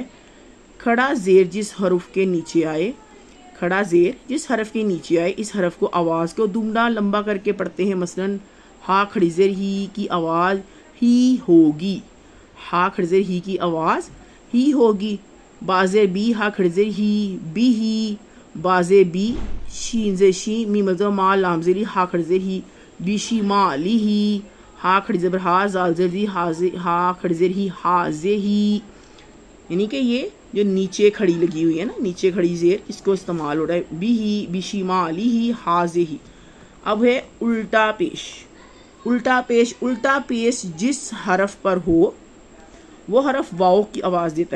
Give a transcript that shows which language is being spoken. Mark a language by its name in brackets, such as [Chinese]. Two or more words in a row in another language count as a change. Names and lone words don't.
[Urdu] کھڑا زیر جس حرف کے نیچے آئے، اس حرف کو آواز کو دگنا لمبا کر کے پڑھتے ہیں. مثلا ہا کھڑی زیر ہی کی آواز ہی ہوگی. ہا کھڑی زیر ہی کی آواز ہی ہوگی. بازے بی، ہا کھڑی زیر ہی، بی ہی. بازے بی، شین زیر شی، میم زیر ما، لام زیر ہا کھڑی زیر ہی، بی شی ما لی ہی. ہا کھڑی زبر ہا، زال زیر دی، ہا کھڑی زیر ہی، ہا زے ہی. یعنی کہ یہ جو نیچے کھڑی لگی ہوئی ہے نا، نیچے کھڑی زیر، اس کو استعمال ہو رہا ہے. بی ہی، بی شی ما لی ہی، ہا زے ہی. اب ہے الٹا پیش جس حرف پر ہو وہ حرف واؤ کی آواز دیتا ہے.